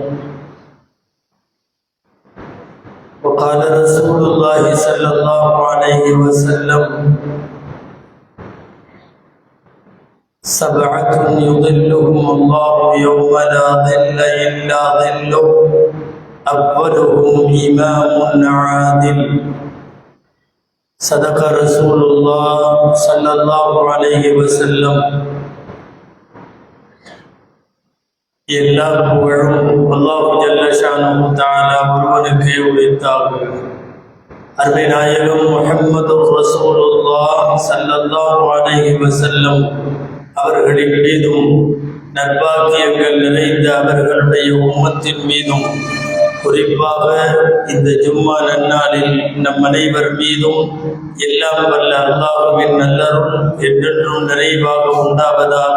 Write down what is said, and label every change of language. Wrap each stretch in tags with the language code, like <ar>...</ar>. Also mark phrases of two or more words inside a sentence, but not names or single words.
<ar>وقال رسول الله صلى الله عليه وسلم: سبعة يظلهم الله يوم لا ظل إلا ظله، أولهم إمام عادل. صدق رسول الله صلى الله عليه وسلم.</ar> <ta>எல்லா புகழும் அல்லாஹ்</ta> <ar>جل شأنه تعالى</ar> <ta>ஒருவனுக்கே உரித்தாகும். அருமை நாயகம் முஹம்மது ரசூலுல்லாஹ்</ta> <ar>صلى الله عليه وسلم</ar> <ta>அவர்களின் மீதும் நற்பாக்கியங்கள் நிறைந்த அவர்களுடைய உம்மத்தின் மீதும் குறிப்பாக இந்த ஜும்மா நன்னாளில் நம் அனைவர் மீதும் எல்லாம் வல்ல அல்லாஹ்வின் நல்லருள் என்றென்றும் நிறைவாக உண்டாவதாக.</ta>